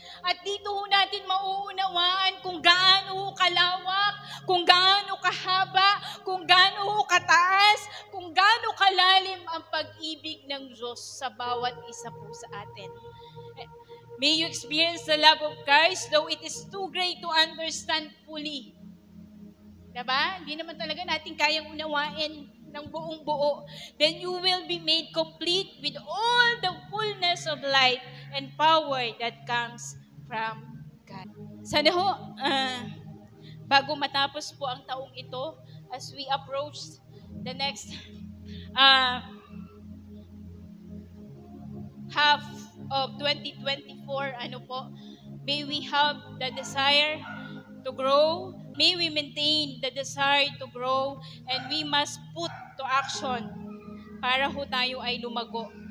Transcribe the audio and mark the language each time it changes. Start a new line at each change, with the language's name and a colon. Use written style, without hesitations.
Filipino: At dito ho natin mauunawaan kung gaano kalawak, kung gaano kahaba, kung gaano kataas, kung gaano kalalim ang pag-ibig ng Diyos sa bawat isa po sa atin.
English: May you experience the love of Christ, though it is too great to understand fully.
Filipino: Diba? Hindi naman talaga natin kayang unawain ng buong buo.
English: Then you will be made complete with all the fullness of light and power that comes from God.
Filipino: Sana ho, bago matapos po ang taong ito,
English: as we approach the next half of 2024, may we have the desire to grow, may we maintain the desire to grow, and we must put to action
Filipino: para ho tayo ay lumago.